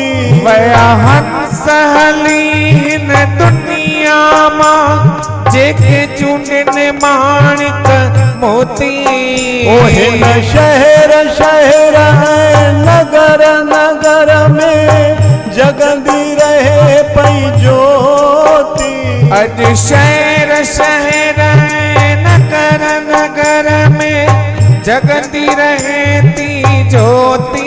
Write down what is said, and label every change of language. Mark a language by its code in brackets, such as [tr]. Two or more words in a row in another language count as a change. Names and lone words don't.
[sd] वया हंस हली हिन दुनिया मां जेके चूंडन माणिक मोती। ओ हिन शहर शहर ऐं नगर नगर में जगंदी रहे पई ज्योति। [hi] अज शहर शहर नगर नगर में जगती रहती ज्योति